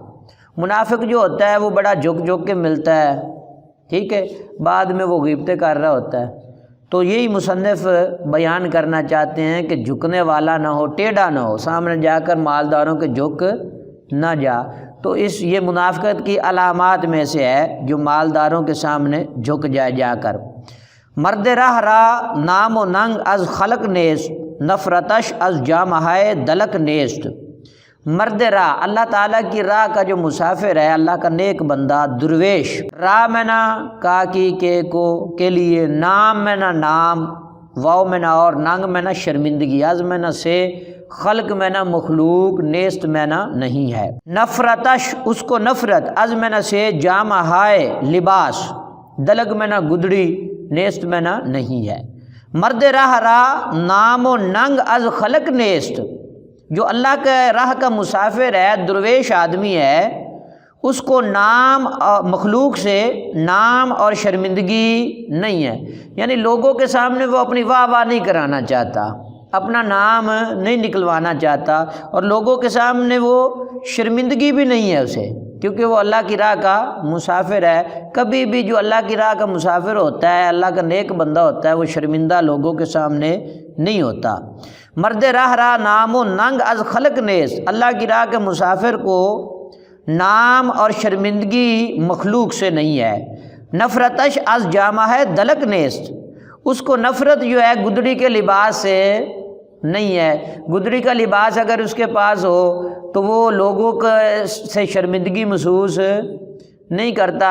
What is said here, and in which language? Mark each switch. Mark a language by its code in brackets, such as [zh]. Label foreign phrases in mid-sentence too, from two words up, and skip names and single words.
[ur] منافق جو ہوتا ہے وہ بڑا جھک جھک کے ملتا ہے، ٹھیک ہے، بعد میں وہ غیبتیں کر رہا ہوتا ہے، تو یہی مصنف بیان کرنا چاہتے ہیں کہ جھکنے والا نہ ہو، ٹیڑھا نہ ہو، سامنے جا کر مالداروں کے جھک نہ جا، تو یہ منافقت کی علامات میں سے ہے جو مالداروں کے سامنے جھک جائے جا کر۔ [fa] مرد راہ را نام و ننگ از خلق نیست، نفرتش از جامہائے دلک نیست، [ur] مرد راہ اللہ تعالیٰ کی راہ کا جو مسافر ہے، اللہ کا نیک بندہ درویش، راہ میں نہ کا کی کے لیے، نام میں نہ نام، واو میں نہ اور، ننگ میں نہ شرمندگی، از میں نہ سے، خلق میں نہ مخلوق، نیست میں نہ نہیں ہے، نفرتش اس کو نفرت، از میں نہ سے جامہائے لباس، دلک میں نہ گدڑی، نیست میں نہ نہیں ہے، [fa] مرد راہ را نام و ننگ از خلق نیست، [ur] جو اللہ کے راہ کا مسافر ہے، درویش آدمی ہے، اس کو نام مخلوق سے نام اور شرمندگی نہیں ہے، یعنی لوگوں کے سامنے وہ اپنی واہ واہ نہیں کرانا چاہتا، اپنا نام نہیں نکلوانا چاہتا، اور لوگوں کے سامنے وہ شرمندگی بھی نہیں ہے اسے، کیونکہ وہ اللہ کی راہ کا مسافر ہے۔ کبھی بھی جو اللہ کی راہ کا مسافر ہوتا ہے، اللہ کا نیک بندہ ہوتا ہے، وہ شرمندہ لوگوں کے سامنے نہیں ہوتا۔ [fa] مرد راہ را نام و ننگ از خلق نیز، [ur] اللہ کی راہ کے مسافر کو نام اور شرمندگی مخلوق سے نہیں ہے۔ [fa] نفرتش از جامہ ہے دلک نیست، [ur] اس کو نفرت جو ہے گدڑی کے لباس سے نہیں ہے۔ گدڑی کا لباس اگر اس کے پاس ہو تو وہ لوگوں سے شرمندگی محسوس نہیں کرتا۔